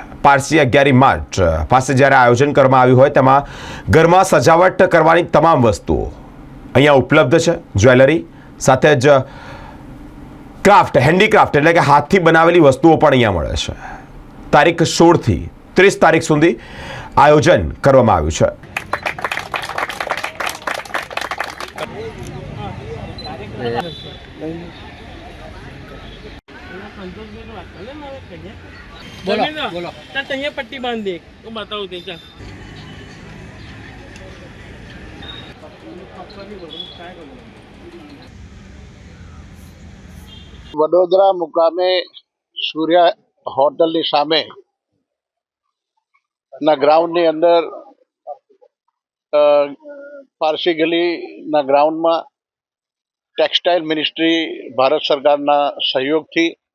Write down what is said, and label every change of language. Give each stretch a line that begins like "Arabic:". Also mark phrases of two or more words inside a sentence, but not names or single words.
Gujarati: પારસી 11 માર્ચ પાસે જ્યારે આયોજન કરવામાં આવ્યું હોય તેમાં ઘરમાં સજાવટ કરવાની તમામ વસ્તુઓ અહીંયા ઉપલબ્ધ છે. જ્વેલરી સાથે જ
English: craft handicraft
Gujarati: એટલે કે હાથથી બનાવેલી વસ્તુઓ પણ અહીંયા મળે છે. તારીખ 16થી 30 તારીખ સુધી આયોજન કરવામાં આવ્યું છે.
Hindi: बोलो तैयार पट्टी बांध दे तो बताओ दे चल
Gujarati: વડોદરા મુકામે સૂર્ય હોટલની સામે ના ગ્રાઉન્ડની અંદર પારસી ગલીના ગ્રાઉન્ડમાં
English: textile ministry
Gujarati: ભારત સરકારના સહયોગથી